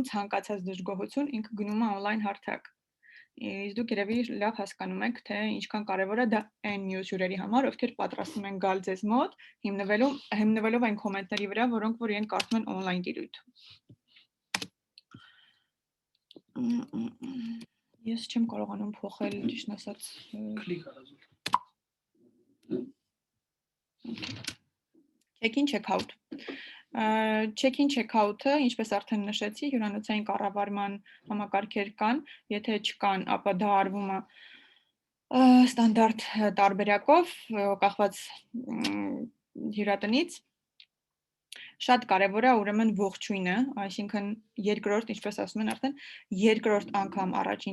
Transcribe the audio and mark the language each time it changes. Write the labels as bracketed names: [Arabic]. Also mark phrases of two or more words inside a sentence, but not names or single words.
[Armenian] ցանկացած դժգոհություն ինքը գնում է on-line հարթակ։ Իսկ դուք երևի լավ հասկանում եք, թե ինչքան կարևոր է դա այն մյուս հյուրերի համար, ովքեր պատրաստվում են գալ ձեզ մոտ, հիմնվելով այն կոմենտների վրա, որոնք որ իրենք կարդում են on-line տիրույթ։ Ես չեմ կարողանում փոխել ճիշտ ասած Click արած։ [English] check-in check-out check-in check-out- [Armenian] ը, ինչպես արդեն նշեցի, հյուրանոցային կառավարման համակարգեր կան, եթե չկան, ապա դա արվում է ստանդարտ տարբերակով, կախված հյուրատնից։ Շատ կարևոր է ուրեմն ողջույնը, այսինքն երկրորդ, ինչպես ասում են արդեն, երկրորդ անգամ առաջին